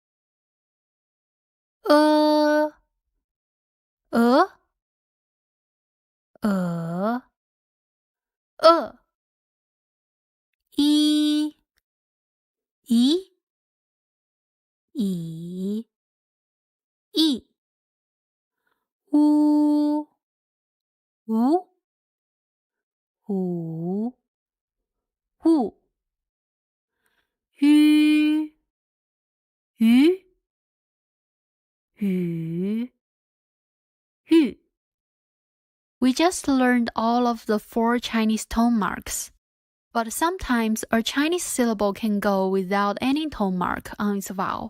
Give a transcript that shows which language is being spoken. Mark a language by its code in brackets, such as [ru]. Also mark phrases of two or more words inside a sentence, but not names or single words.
[zh] E, e, i, i, i, u, u, u, u, ü, ü, ü, ü. [en] We just learned all of the four Chinese tone marks. But sometimes a Chinese syllable can go without any tone mark on its vowel.